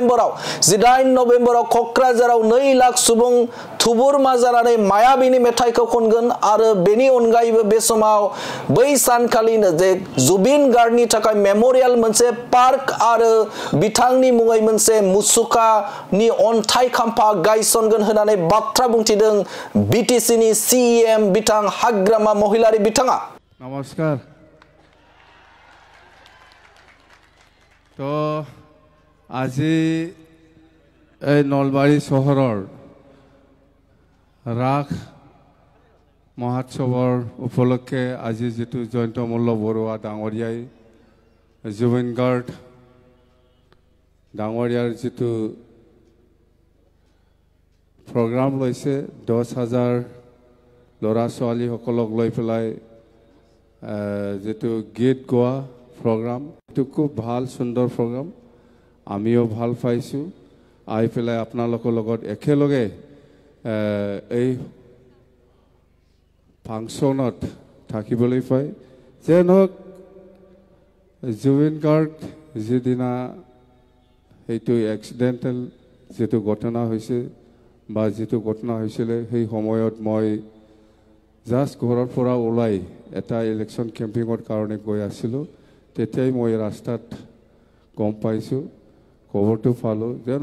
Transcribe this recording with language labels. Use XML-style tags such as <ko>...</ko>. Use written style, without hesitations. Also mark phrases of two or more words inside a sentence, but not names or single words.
<brx>नभेम्बराव कक्राझाराव 2 लाख सुबुं थुबुरमा जानानै मायाबिनि मेथाइखौ खनगोन आरो बेनि अनगायैबो बे समाव बै सानखालिनो जे जुबिन गार्गनि थाखाय मेमोरियल मोनसे पार्क आरो बिथांनि मुङै मोनसे मुसुखानि अन्थाइ खाम्फा गायसनगोन होननानै बाथ्रा बुंथिदों बीटीसीनि सीएम बिथां हाग्रामा महिलारि बिथाङा</brx> <as>नमस्कार तो আজি এই নলবাৰী চহৰৰ ৰাস মহোৎসৱৰ উপলক্ষে আজি যেটো জয়ন্তমল্ল বৰুৱা ডাঙৰীয়াই जुबिन गार्ग डाঙৰীয়াৰ যেটো প্ৰগ্ৰাম লৈছে 10,000 ল'ৰা ছোৱালী সকলক লৈ পেলাই যেটো গীত গোৱা প্ৰগ্ৰাম এটো খুব ভাল সুন্দৰ প্ৰগ্ৰাম আমিও ভাল পাইছো আই পেলাই আপোনালোকৰ লগত একেলগে এই ফাংচনত থাকিবলৈ পাই যেনক जुबिन गार्ग যেদিনা এইটো এক্সিডেন্টাল যেটো ঘটনা হৈছে বা যেটো ঘটনা হৈছিল সেই সময়ত মই জাস্ট ঘৰৰ পৰা ওলাই এটা</as> <en>election campaigning</en> <as>কাৰণে গৈ আছিল তেতিয়াই মই ৰাস্তাত গম পাইছো খবৰটো পালো যেন</as>